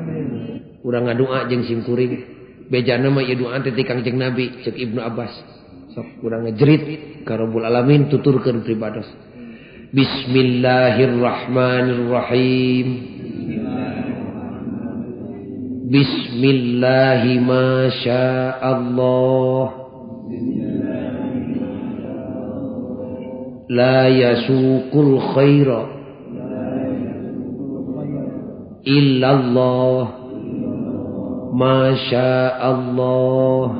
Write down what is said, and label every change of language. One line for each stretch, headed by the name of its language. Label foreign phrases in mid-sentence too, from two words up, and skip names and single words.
Sundanese: Urang ngadoa jeung simkuring bejana mah ieu doa teh ti Kangjeng Nabi ceuk Ibnu Abbas. Sok urang ngajerit ka
Arabic: رب العالمين
Sundanese: tuturkeun pribados.
Arabic: بسم الله الرحمن الرحيم. بسم الله ما شاء الله. لا يسوق الخير إلا الله ما شاء الله.